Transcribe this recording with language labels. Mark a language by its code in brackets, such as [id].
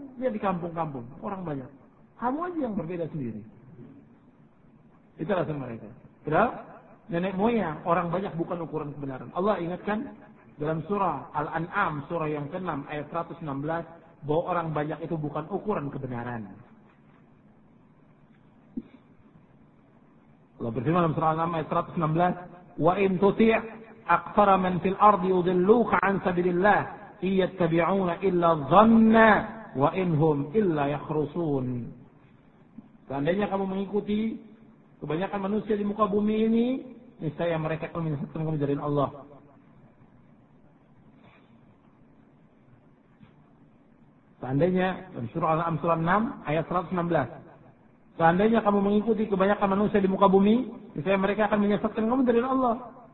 [id] Dia di kampung-kampung, orang banyak. Kamu aja yang berbeda sendiri. Itu alasan mereka. Padahal, nenek moyang, orang banyak bukan ukuran kebenaran. Allah ingatkan, dalam surah Al-An'am, surah yang ke-6, ayat 116, bahwa orang banyak itu bukan ukuran kebenaran. Allah berfirman dalam surah Al-An'am, ayat 116, [ar] وَإِنْ تُطِعْ أَكْثَرَ مَنْ فِي الْأَرْضِ يُضِلُّوكَ عَنْ سَبِيلِ اللَّهِ إِنْ يَتَّبِعُونَ إِلَّا الظَّنَّ وَإِنْ هُمْ إِلَّا يَخْرُصُونَ. [id] Seandainya kamu mengikuti kebanyakan manusia di muka bumi ini, niscaya mereka akan menyesatkan kamu dari Allah. Seandainya, surah Al-An'am surah 6 ayat 116. Seandainya kamu mengikuti kebanyakan manusia di muka bumi, misalnya mereka akan menyesatkan kamu dari Allah.